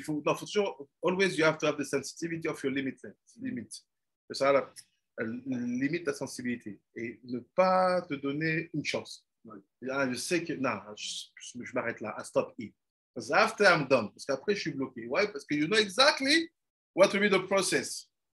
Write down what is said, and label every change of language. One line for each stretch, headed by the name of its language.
French: Faut toujours,
English: always you have to have the sensitivity of your limit.
French: C'est ça, la limite ta sensibilité. Et ne pas te donner une chance. Là, je sais que, non, je m'arrête là.
English: I stop it. Because after I'm done.
French: Parce qu'après, je suis bloqué.
English: Why?
French: Parce que
English: you know exactly what will be the process.